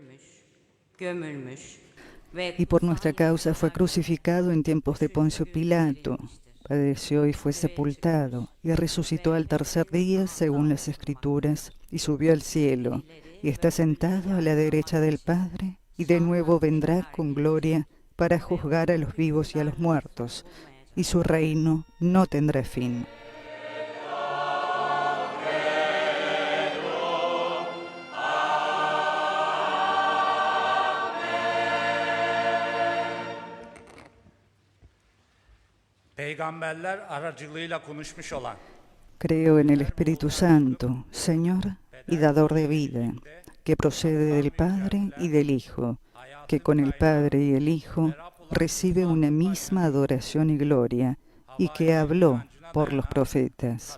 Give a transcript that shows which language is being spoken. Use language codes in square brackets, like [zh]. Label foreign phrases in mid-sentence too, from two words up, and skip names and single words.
[es] Y por nuestra causa fue crucificado en tiempos de Poncio Pilato, padeció y fue sepultado, y resucitó al tercer día según las Escrituras, y subió al cielo, y está sentado a la derecha del Padre, y de nuevo vendrá con gloria para juzgar a los vivos y a los muertos, y su reino no tendrá fin. [tr] Peygamberler aracılığıyla konuşmuş olan, [es] Creo en el Espíritu Santo, Señor y dador de vida, que procede del Padre y del Hijo, que con el Padre y el Hijo recibe una misma adoración y gloria, y que habló por los profetas.